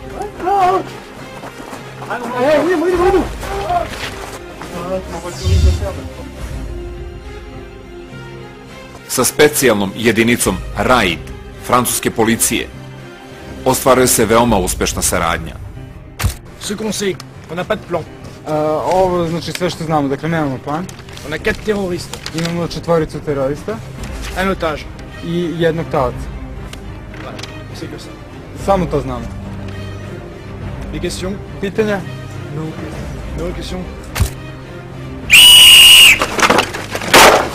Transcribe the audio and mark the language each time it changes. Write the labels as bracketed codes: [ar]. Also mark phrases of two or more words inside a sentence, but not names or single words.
[sr] Sa specijalnom jedinicom RAID francuske policije ostvaruje se veoma uspešna saradnja. [fr] Ce qu'on sait, on n'a pas de plan. [sr] Ovo znači sve što znamo, dakle nemamo plan. [fr] On a 4 terroristes. [sr] Imamo 4 terorista. [fr] Un otage. [sr] I jednog taoca. [fr] Voilà, c'est que ça. [sr] Samo to znamo. [fr] Des questions? [sr] Pitanja? [en] No questions.